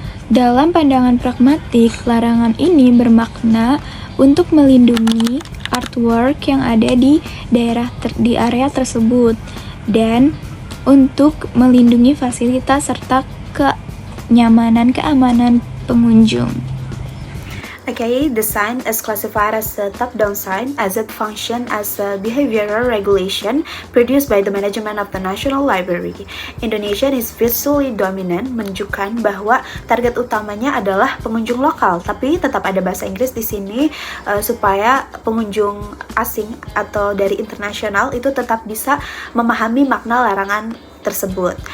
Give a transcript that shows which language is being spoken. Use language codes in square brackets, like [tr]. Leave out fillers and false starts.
[id] Dalam pandangan pragmatik, larangan ini bermakna untuk melindungi artwork yang ada di area tersebut dan untuk melindungi fasilitas serta keamanan pengunjung. [en] Okay, the sign is classified as a top-down sign as it functions as a behavioral regulation produced by the management of the National Library. Indonesian is visually dominant, [id] menunjukkan bahwa target utamanya adalah pengunjung lokal, tapi tetap ada bahasa Inggris di sini supaya pengunjung asing atau dari internasional itu tetap bisa memahami makna larangan tersebut.